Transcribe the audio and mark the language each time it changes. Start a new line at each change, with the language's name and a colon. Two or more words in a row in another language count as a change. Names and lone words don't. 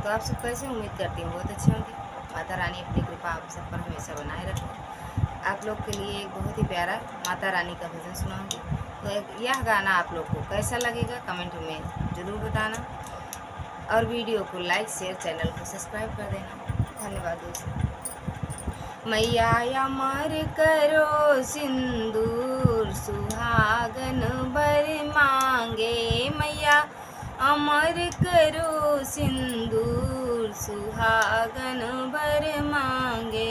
Hindi: तो आप सब कैसे, उम्मीद करती हूँ बहुत अच्छे होंगे। माता रानी अपनी कृपा आप सब पर हमेशा बनाए रखे। आप लोग के लिए एक बहुत ही प्यारा माता रानी का भजन सुनाऊंगी। तो यह गाना आप लोग को कैसा लगेगा कमेंट में ज़रूर बताना, और वीडियो को लाइक शेयर, चैनल को सब्सक्राइब कर देना। धन्यवाद दोस्तों। मैया अमर करो सिंदूर, सुहागन भर मांगे। मैया अमर करो सिंदूर, सुहागन भर मांगे।